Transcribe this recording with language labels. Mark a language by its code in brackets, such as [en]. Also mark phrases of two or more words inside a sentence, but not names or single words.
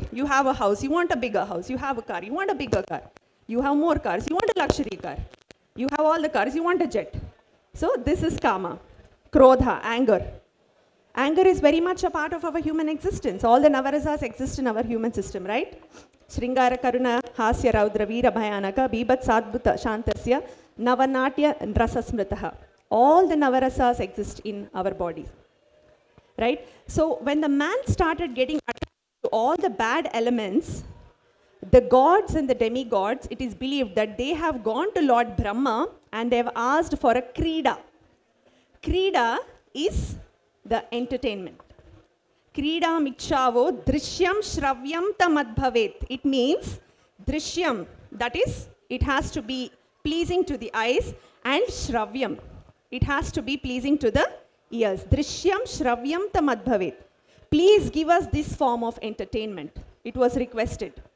[en] You have a house, you want a bigger house. You have a car, you want a bigger car. You have more cars, you want a luxury car. You have all the cars, you want a jet. So this is kama. Krodha, anger. Anger is very much a part of our human existence. All the navarasas exist in our human system, right? [sa] Shringara Karuna, Hasya Raudra Veera Bhayanaka, Bibat Sadbhuta Shantasya, Navanatya Rasasmritaha. [en] All the navarasas exist in our bodies. Right? So when the man started getting attached to all the bad elements, the gods and the demigods, it is believed that they have gone to Lord Brahma and they have asked for a krida. Krida is the entertainment. [sa] Krida mikshavo drishyam shravyam tamadbhavet. [en] It means drishyam, that is, it has to be pleasing to the eyes, and shravyam, It has to be pleasing to the ears. [sa] Drishyam Shravyam Tamadbhavet. [en] Please give us this form of entertainment. It was requested.